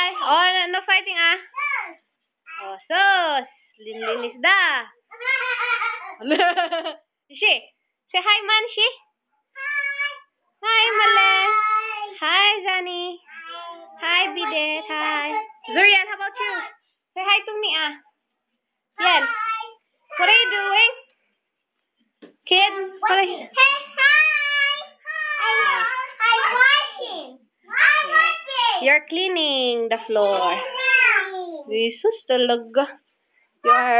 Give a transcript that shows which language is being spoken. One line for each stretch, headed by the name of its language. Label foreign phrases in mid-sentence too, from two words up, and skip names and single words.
English: Oh, no fighting ah. Oh, sus.
Filipino: Linis da. Shi.
English: Say hi, man, Shi. Hi, Male. Hi, Zani. Hi, Bidet. Hi. Zuriel, how about you? Say hi to me, ah. Yan. What are you doing? Kid? What are you... Hey, hi. I'm washing. I'm washing. You're cleaning the floor. Jesus, talaga. You're...